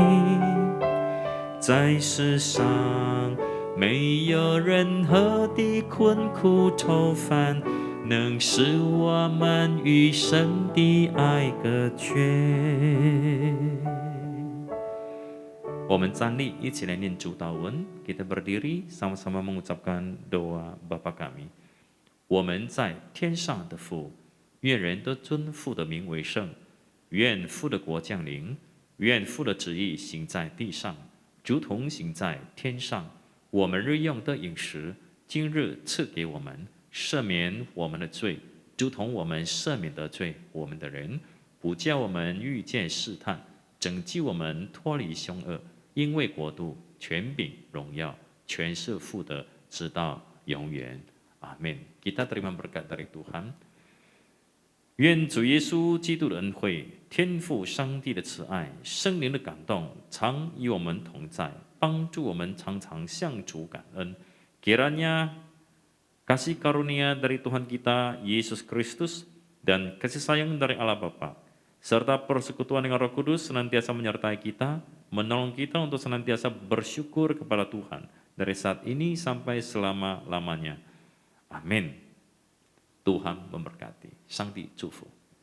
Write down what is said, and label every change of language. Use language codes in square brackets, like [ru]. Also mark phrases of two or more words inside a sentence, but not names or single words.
[zh] 在世上没有任何的困苦愁烦能使我们与神的爱隔绝。我们站立，一起来念主祷文。 [id] Kita berdiri sama-sama mengucapkan doa Bapa kami。 [zh] 我们在天上的父，愿人都尊父的名为圣。愿父的国降临，愿父的旨意行在地上，如同行在天上。我们日用的饮食，今日赐给我们，赦免我们的罪，如同我们赦免得罪我们的人，不叫我们遇见试探，拯救我们脱离凶恶。因为国度、权柄、荣耀， 全是父的，直到永远。 [id] 阿门。Kita terima berkat dari Tuhan。 [zh] 愿主耶稣基督的恩惠、天父上帝的慈爱、圣灵的感动，常与我们同在，帮助我们常常向主感恩。 [id] Kiranya kasih karunia dari Tuhan kita Yesus Kristus dan kasih sayang dari Allah Bapa serta persekutuan dengan Roh Kudus senantiasa menyertai kita, menolong kita untuk senantiasa bersyukur kepada Tuhan dari saat ini sampai selama-lamanya. Amin. Tuhan memberkati. [zh] 上帝祝福。